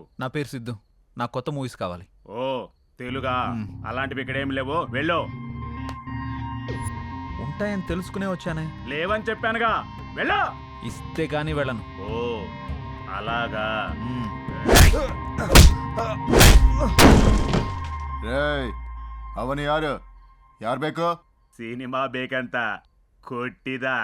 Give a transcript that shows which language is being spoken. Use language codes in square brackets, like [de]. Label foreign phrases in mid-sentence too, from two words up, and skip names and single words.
[te] నా పేరు సిద్ధు, నాకు కొత్త మూవీస్ కావాలి. ఓ తెలుగా? అలాంటివి ఇక్కడ ఏం లేవు, వెళ్ళు. ఉంటాయని తెలుసుకునే వచ్చానే. లేవని చెప్పానుగా, వెళ్ళు. ఇస్తే కానీ వెళ్ళను. ఓ అలాగా. [kn] ರೇಯ್, ಅವನು ಯಾರು? ಯಾರು ಬೇಕು? ಸಿನಿಮಾ ಬೇಕಂತ ಕೊಟ್ಟಿದ.